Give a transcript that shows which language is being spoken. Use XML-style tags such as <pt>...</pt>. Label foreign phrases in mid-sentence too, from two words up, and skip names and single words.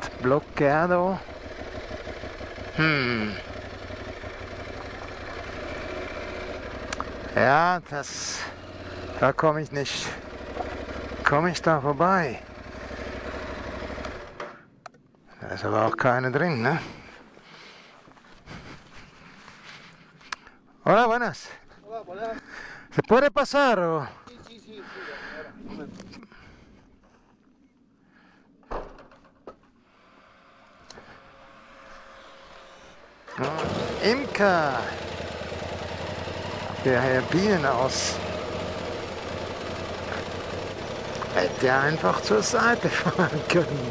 <de>Blockado. Ja, da komme ich nicht. Komme ich da vorbei? Da ist aber auch keine drin, ne?</de> <es>Hola, buenas. Hola, buenas. ¿Se puede pasar o...? Sí. Un momento.</es> <de>Imker. Der Herr Bienen aus. Hätte einfach zur Seite fahren können.</de>